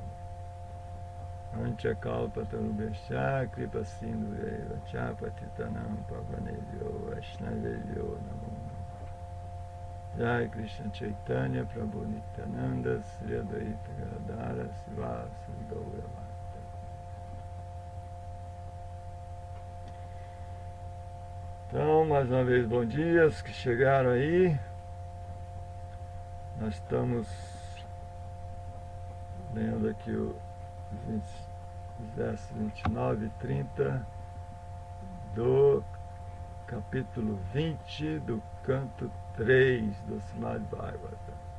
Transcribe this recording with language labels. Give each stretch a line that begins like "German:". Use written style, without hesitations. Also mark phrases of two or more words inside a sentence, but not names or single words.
Sanskrit: अञ्चकल्प तरुभेष कृपा सिन्धु एव चपतितानाम् पावनेव्यो वैष्णवेव्यो नमो नमो. Jai Krishna Chaitanya Prabhu Nityananda Sri Advaita Gadadhara Sivasa Gaura Bhakta.
Portuguese: Então, mais uma vez, bom dia, os que chegaram aí. Nós estamos lendo aqui os versos 29 e 30 do capítulo 20 do canto 3 do Srimad Bhagavatam.